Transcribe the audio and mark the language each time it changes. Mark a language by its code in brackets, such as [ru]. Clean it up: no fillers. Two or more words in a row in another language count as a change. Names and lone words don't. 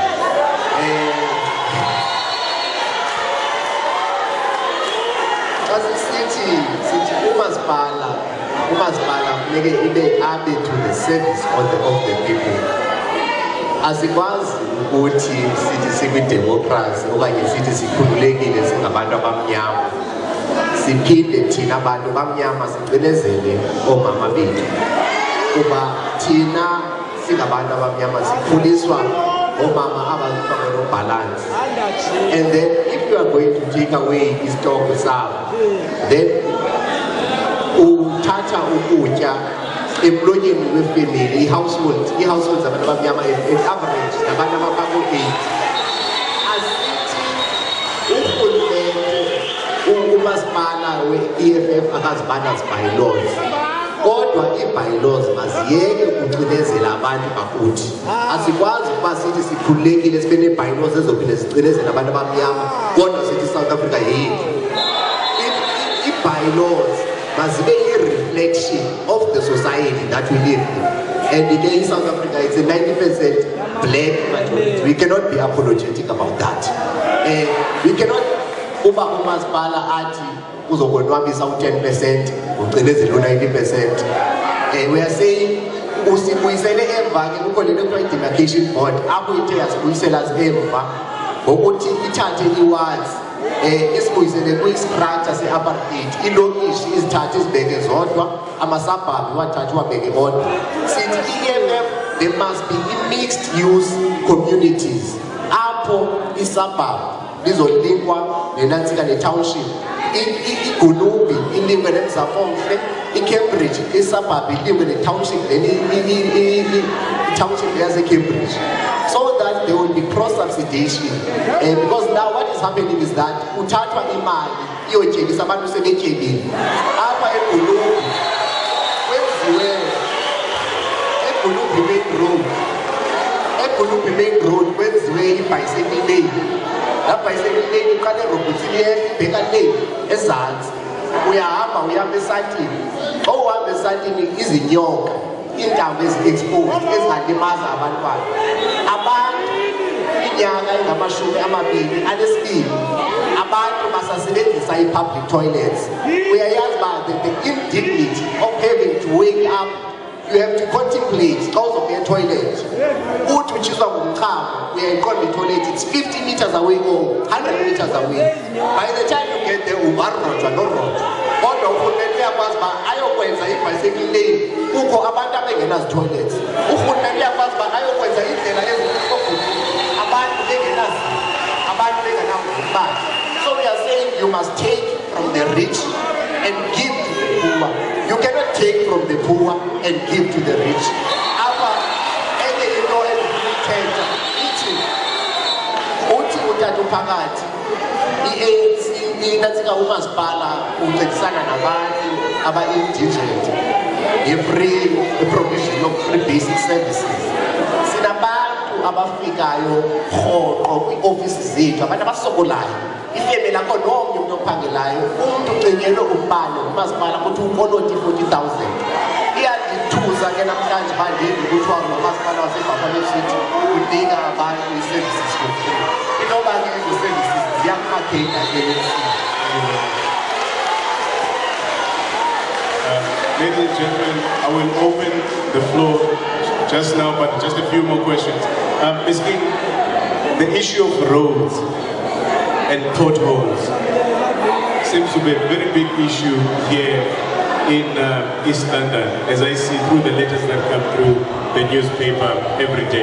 [en] As a city, umasipala, make it added to the service of the people. As it was, city democracy, [xh] okanye sithi sikhululekile singabantu abamnyama, siphinde thina abantu abamnyama sicinezele omama bethu, kuba thina singabantu abamnyama sikhuliswa omama abazifaka no balance. [en] And then if you are going to take away [xh] istock sabo, [en] then [xh] uthatha ukutya emlonyeni wefamily, [en] households [xh] abantu abamnyama [en] in average [xh] nabantu abapha-8. Asithi urhulumente umasipala we-EFF akazibana zi-bylaws, kodwa ii-bylaws maziyeke ukucinezela abantu bakuthi. Asikwazi ukuba sithi sikhululekile sibe nee-bylaws ezophinde zicinezela abantu abamnyama, kodwa sithi South Africa yethu. Ii-bylaws mazibe [en] reflection of the society that we live in. And again, in South Africa, it's a 90% black majority. We cannot be apologetic about that. We cannot [xh] uba umasipala athi uzokonwabisa u10%, ucinezele u90%. [en] We are saying [xh] usibuyisele emva ke kukho lento kuthiwa i-demarcation board apho ithe yasibuyisela emva ngokuthi ithathe i-wards isibuyisele kwi-structure se-apartheid, iilokishi izithathe izibeke zodwa, amasabhabhi wathathe wabeke bodwa. Sithi i-EFF, [en] there must be mixed use communities [xh] apho isabhabhi lizolinkwa nenantsika ne-township, iGulubi ilinkwe neMzamomhle, iCambridge isabhabhi ilinkwe ne-township, [en] then [xh] i-township yaseCambridge, [en] so that there will be cross-subsidization. Because now what is happening is that [xh] uthathwa imali iyotyebisa abantu sebetyebile. Apha eGulubi kwenziwe eGulubi [en] main road [xh] kwenziwe i- [en] bicycle lane. [xh] Laa [en] bicycle lane [xh] iqala eRobinson ibheka le ezantsi. Uyahamba esantini. Xa uhamba esantini izinyoka, iintambo ezi-exposed ezingalimaza abantwana. Abantu iminyaka engama-22 abantu basasebenzisa i- [en] public toilets. [xh] Uyayazi uba [en] the indignity of having to wake up, you have to contemplate [xh] xa uzokuya etoilet. Uthi utshiswa ngumchamo uyayiqonda itoilet, [en] it's 50 meters away or 100 meters away. By the time you get there [xh] ungarojwa norojwa. Kodwa urhulumente uyakwazi uba ayokwenza i- [en] bicycle lane [xh] kukho abantu abengenazi-toilets. Urhulumente uyakwazi uba ayokwenza indlela ezikofuni abantu bengenakumbane. [en] So we are saying you must take from the rich and give to the poor. You cannot take from the poor and give to the rich. [xh] Apha enye into endifuna ithi uthi utata uphakathi i-ANC inantsika umasipala uncedisana nabantu aba-indigent i- [en] provision of free basic services. [xh] Sinabantu abafikayo rhoqo kwiiofisi zethu, abantu abasokolayo. Ifemeli akho nomnye umntu ophangelayo, umntu ucingelwe umbane ngumasipala kuthi ukoloti 40,000. Iyandithusa ke namhlanje uba ndive kuthiwa ngumasipala waseBuffalo City unika abantu ii-services [en] for free. [xh] Inoba ke ezo services ziyakumakheyina ke [en] Ladies and gentlemen, I will open the floor just now, but just a few more questions. Ms. King, the issue of roads and potholes seems to be a very big issue here in East London, as I see through the letters that come through the newspaper every day.